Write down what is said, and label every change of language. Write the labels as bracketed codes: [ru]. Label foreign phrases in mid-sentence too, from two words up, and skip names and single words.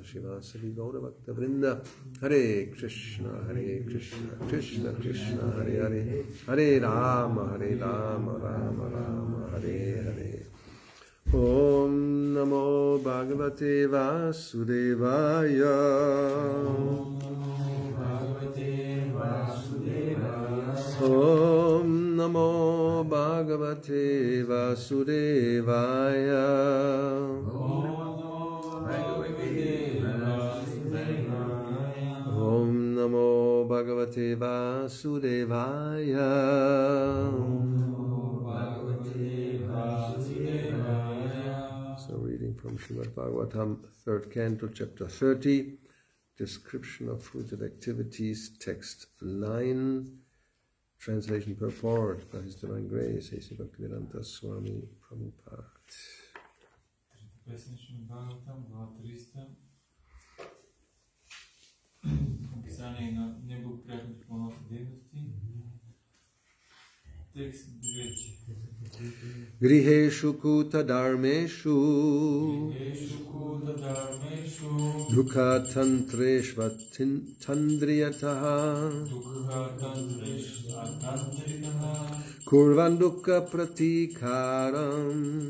[sa] शिवासरि गौरवक्त वृन्द हरे कृष्ण कृष्ण कृष्ण हरे हरे हरे राम राम राम हरे हरे ॐ नमो भगवते वासुदेवाय ॐ नमो भगवते वासुदेवाय ॐ नमो भगवते वासुदेवाय [en] So reading from Srimad Bhagavatam, 3rd Canto, Chapter 30, Description of Fruited Activities, Text 9, Translation Purport by His Divine Grace, A.C. Bhakti-vedanta Swami Prabhupada. [bg] Описание на неблагоприятните планове дейности. Текст 9. [sa] गृहेषु कूट धर्मेषु दुःख तन्त्रेष्व तन्द्रियतः कुर्वन् दुःख प्रतिकारम्